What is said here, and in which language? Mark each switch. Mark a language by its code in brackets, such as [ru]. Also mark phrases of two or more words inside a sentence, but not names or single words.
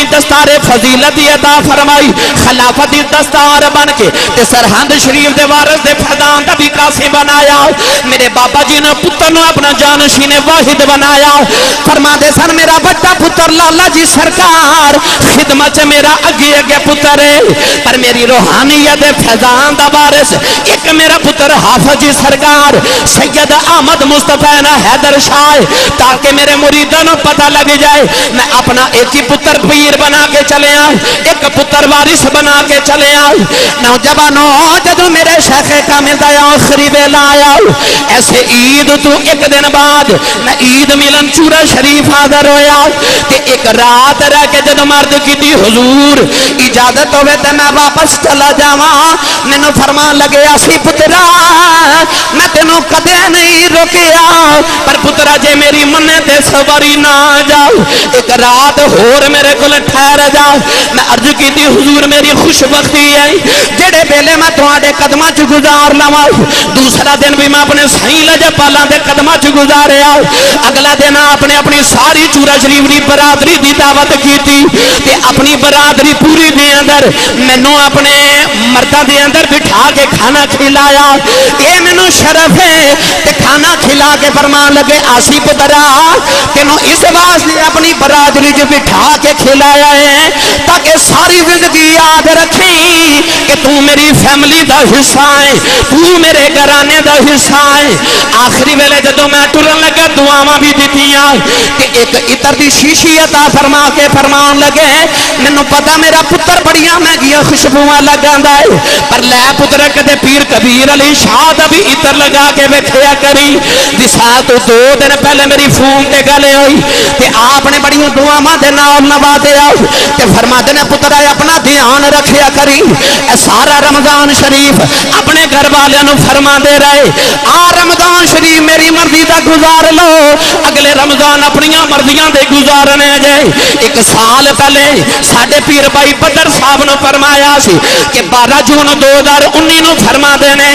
[pa] دستار فضیلت عطا فرمائی خلافت دستار بن کے تے سرحد شریف دے وارث دے فردان دا بھی قاسم بنایا میرے بابا جی نے پتر نو اپنا جانشین واحد بنایا فرما دے سن میرا بڑا پتر لالا جی سرکار خدمت میرا اگے اگے پتر ہے پر میری روحانیت فیضان دا وارث ایک میرا پتر حافظ جی سرکار سید احمد مصطفی حیدر شاہ تاکہ میرے مریدوں نو پتہ لگ جائے میں اپنا ایک ہی پتر پیر بنا کے چلے آؤں ایک پتر وارث بنا کے چلے آؤں نوجوانوں جدو میرے شیخ کامل دا آخری ویلا آیا ایسے عید تو ایک دن بعد میں عید ملن چورا شریف حاضر ہویا تے ایک رات رہ کے جدو مرد کی دی حضور اجازت ہوئے تے میں واپس چلا جاواں مینوں فرمان لگے اسی پترا میں تینوں کدے نہیں روکیا پر پترا جے میری مننے تے سواری نہ جاؤ ایک رات ہور میرے کول ٹھہر جاؤ [ur] میں عرض کی تھی [pa] حضور میری خوش بختی ہے جڑے بیلے میں تواڈے قدماں چ گزار لواں دوسرا دن بھی میں اپنے سائیں لجپالاں دے قدماں چ گزاریا اگلا دن اپنے اپنی ساری چورا شریف دی برادری دی دعوت کیتی تے اپنی برادری پوری دے اندر مینوں اپنے مرداں دے اندر بٹھا کے کھانا کھلایا اے مینوں شرف ہے تے کھانا کھلا کے فرمان لگے آسی پترا تینوں اس واسطے اپنی برادری جو بٹھا کے کھلایا ہے تاکہ ساری زندگی یاد رکھیں کہ تو میری فیملی دا حصہ ہے تو میرے گھرانے دا حصہ ہے آخری ویلے جدو میں ٹرن لگا دعاواں بھی دتیاں کہ ایک عطر دی شیشی عطا فرما کے فرمان لگے مینوں پتہ میرا پتر بڑیاں مہنگیاں خوشبوواں لگاندا ہے پر لے پتر کدے پیر کبیر علی شاہ دا بھی عطر لگا کے ویکھیا کری وصال تو 2 دن پہلے میری فون تے گل ہوئی تے آپ نے بڑی دعاواں دے نال نوازیا تے فرماتے نے پترا اپنا دھیان رکھیا کری اے سارا رمضان شریف اپنے گھر والوں نو فرما دے رہے رمضان شریف میری مرضی دا گزار لو اگلے رمضان اپنی مرضیاں دے گزارنے جے 1 سال پہلے ساڈے پیر بھائی بدر صاحب نو فرمایا سی کہ 12 جون 2019 نو فرما دینے